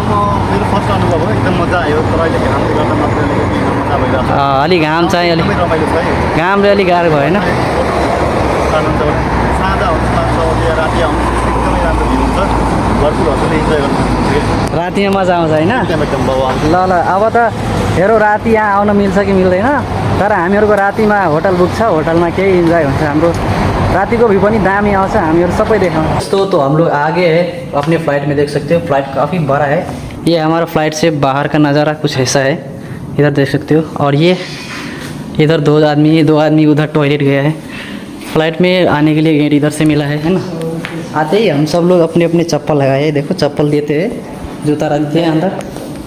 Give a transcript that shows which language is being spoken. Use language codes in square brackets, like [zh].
[ne] मेरो फर्स्ट अनुभव हो, एकदम मजा आयो। तर अहिले घामले गर्दा मात्रै अलिकति मजा भइरहेको छ। अलि घाम चाहिँ अलि एकदमै रमाइलो छ है। घामले अलिक गाह्रो भयो होइन। साँझ आउँछ, राति आउँछ, एकदमै राम्रो भ्यू हुन्छ। घरकोहरूले इन्जोय गर्नु रातिमा मजा आउँछ होइन। एकदम बवाल। ल अब त हेरौँ राति यहाँ आउन मिल्छ कि मिल्दैन। तर हामीहरूको रातिमा होटल बुक छ, होटलमा केही इन्जोय हुन्छ हाम्रो। राति को भी पनि दामी आउँछ, हामीहरू सबै देखाउँछ। [hi] दोस्तों, तो हम लोग आगे है अपने फ्लाइट में, देख सकते हो फ्लाइट काफ़ी बड़ा है। ये हमारा फ्लाइट से बाहर का नज़ारा कुछ ऐसा है, इधर देख सकते हो। और ये इधर दो आदमी उधर टॉयलेट गया है। फ्लाइट में आने के लिए गेट इधर से मिला है ना। आते ही हम सब लोग अपने अपने चप्पल लगाए, देखो चप्पल देते हैं, जूता रखते हैं अंदर।